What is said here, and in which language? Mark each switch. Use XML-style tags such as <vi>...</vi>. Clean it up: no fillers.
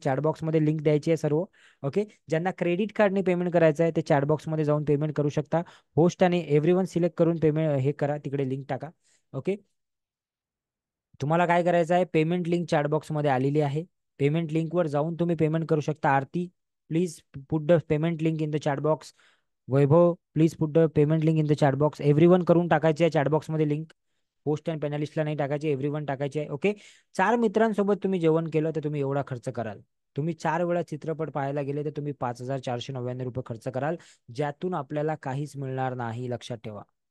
<mr>Chatbox मध्ये link द्यायची आहे सर्व. ओके. ज्यांना क्रेडिट कार्डने पेमेंट करायचं आहे ते चॅटबॉक्स मध्ये जाऊन पेमेंट करू शकता. होस्ट आणि एव्हरीवन सिलेक्ट करून पेमेंट हे करा, तिकडे लिंक टाका. ओके. तुम्हाला काय करायचं आहे, पेमेंट लिंक चॅटबॉक्स मध्ये आलेली आहे. पेमेंट लिंकवर जाऊन तुम्ही पेमेंट करू शकता.</mr> <en>Aarti, please put the payment link in the chat box. Vaibhav, please put the payment link in the chat box.</en> <mr>Everyone करून टाकायची आहे चॅटबॉक्स मध्ये लिंक. पोस्ट अँड पॅनलिस्टला नाही टाकायची, एव्हरीवन टाकायची आहे. ओके. 4 मित्रांसोबत तुम्ही जेवण केलं तर तुम्ही एवढा खर्च कराल. तुम्ही 4 वेळा चित्रपट पाहायला गेले तर तुम्ही 5,499 रुपये खर्च कराल, ज्यातून आपल्याला काहीच मिळणार नाही, लक्षात ठेवा.</mr>